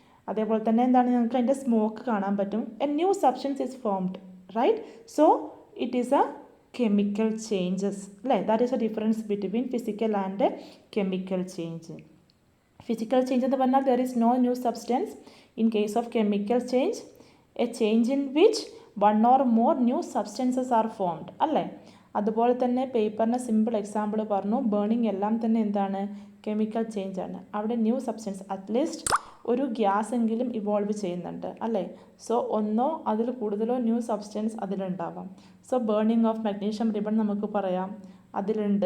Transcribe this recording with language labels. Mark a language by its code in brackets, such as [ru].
[ml] അതേപോലെ തന്നെ എന്താണ്, നിങ്ങൾക്ക് അതിൻ്റെ സ്മോക്ക് കാണാൻ പറ്റും. [en] A new substance is formed, right? So it is a chemical changes അല്ലേ? That is a difference between physical and chemical change. Physical change [ml] എന്ന് പറഞ്ഞാൽ [en] There is no new substance. In case of chemical change, a change in which one or more new substances are formed അല്ലേ? [ml] അതുപോലെ തന്നെ പേപ്പറിന് simple example പറഞ്ഞു. Burning എല്ലാം തന്നെ എന്താണ്? Chemical change ആണ്. അവിടെ ന്യൂ സബ്സ്റ്റൻസ് അറ്റ്ലീസ്റ്റ് ഒരു ഗ്യാസ് എങ്കിലും ഇവോൾവ് ചെയ്യുന്നുണ്ട് അല്ലേ? സോ ഒന്നോ അതിൽ കൂടുതലോ new substance അതിലുണ്ടാവാം. So burning of magnesium ribbon നമുക്ക് പറയാം അതിലുണ്ട്.